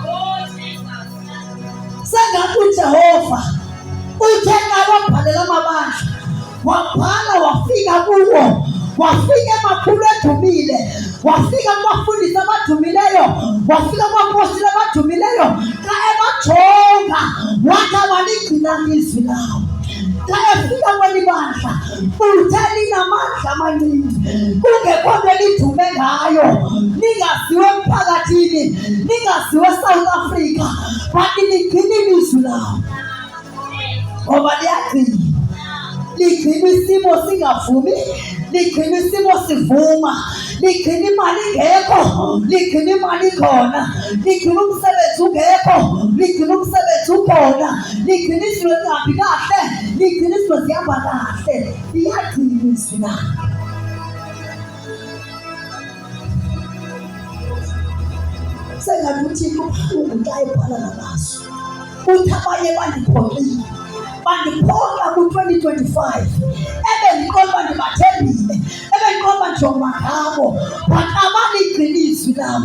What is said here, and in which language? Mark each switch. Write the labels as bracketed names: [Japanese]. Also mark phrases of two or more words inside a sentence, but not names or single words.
[Xhosa] Sengathi uJehova uthe xa wabhalela amabandla, wabhala wafika kuwo, wafika emakhulu edumile, wafika kubafundisi abadumileyo, wafika kubapostoli abadumileyo, xa ebajonga wathi waligcina izwi lakho. Xa efika kweli bandla uthe linamandla amaninzi, kungekho nto lidume ngayo, lingaziwe emphakathini, lingaziwe eSouth Africa, but ligcina ilizwi lakho. Ngoba liyagcina, ligcina isimo singavumi, ligcina isimo sivuma, ligcina imali ingekho, ligcina imali ikhona, ligcina umsebenzi ungekho, ligcina umsebenzi ukhona, ligcina izinto zingahambi kahle, ligcina izinto zihamba kahle, liyagcina izwi lakho. Sengathi uThixo ubuhlungu xa ebhala namazwi, uthi abanye bandiphoxile, bandiphoxa ku-2025, ebendiqonda ndibathembile, ebendiqonda ndijonga ngabo, but abaligcina izwi lam.